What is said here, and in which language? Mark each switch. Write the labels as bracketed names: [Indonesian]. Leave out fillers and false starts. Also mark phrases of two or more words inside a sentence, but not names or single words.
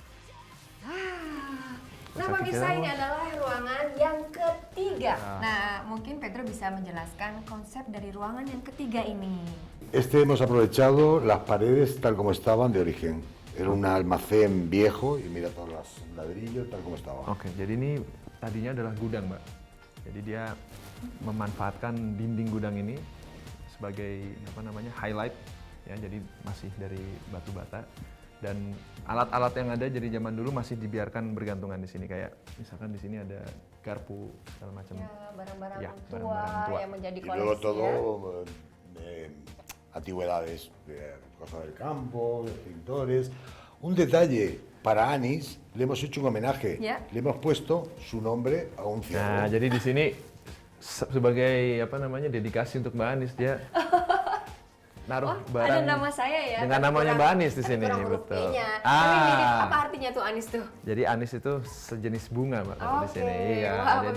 [Indonesian] Nah, Bisa pemirsa, pikiran, ini Mas. adalah ruangan yang ketiga. Nah. Nah, mungkin Pedro bisa menjelaskan konsep dari ruangan yang ketiga ini. [Spanish] Este hemos aprovechado las paredes tal como estaban de origen. Era un almacén viejo y mira todos los ladrillos tal como estaba. [Indonesian] Oke, jadi ini tadinya adalah gudang, Mbak. Jadi dia memanfaatkan dinding gudang ini sebagai highlight ya, jadi masih dari batu bata. Dan alat-alat yang ada jadi zaman dulu masih dibiarkan bergantungan di sini, kayak misalkan di sini ada garpu segala macam. Ya, barang-barang Ya, tua, barang-barang tua. yang menjadi [Spanish] Y luego [Indonesian] koleksi [Spanish] todo [Indonesian] ya. [Spanish] antigüedades, cosas del campo, de pintores. Un detalle, para Anis le hemos hecho un homenaje. [Indonesian] Ya. [Spanish] Le hemos puesto su nombre a un [Indonesian] Nah, [Spanish] ciervo. [Indonesian] jadi di sini sebagai apa namanya dedikasi untuk Mbak Anis, dia naruh barang Ada nama saya ya. dengan tapi namanya kurang- Mbak Anis di tapi sini, kurang huruf betul. P-nya. Tapi mirip, Ah. apa artinya tuh Anis tuh? Jadi anis itu sejenis bunga, Mbak, kalau di Oke. sini. Iya, Wah, jadi